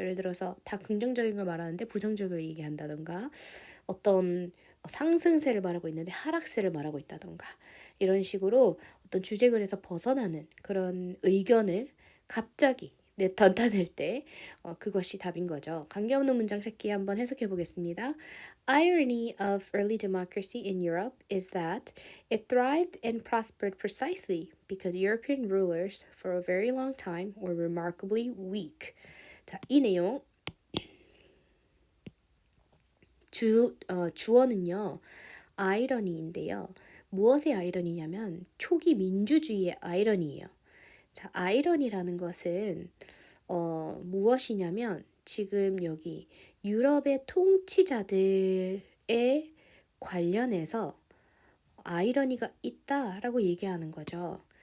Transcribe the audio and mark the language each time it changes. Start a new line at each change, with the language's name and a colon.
Korean: 예를 들어서 다 긍정적인 걸 말하는데 부정적을 얘기한다던가 어떤 상승세를 말하고 있는데 하락세를 말하고 있다던가 이런 식으로 어떤 주제글에서 벗어나는 그런 의견을 갑자기 나타낼 때 그것이 답인 거죠. 관계없는 문장 찾기 한번 해석해 보겠습니다.
English: Irony of early democracy in Europe is that it thrived and prospered precisely because European rulers for a very long time were remarkably weak.
Korean: 자, 이 내용 주어는요, 아이러니인데요. 무엇의 아이러니냐면 초기 민주주의의 아이러니예요. 자, 아이러니라는 것은 무엇이냐면 지금 여기 유럽의 통치자들에 관련해서 아이러니가 있다라고 얘기하는 거죠.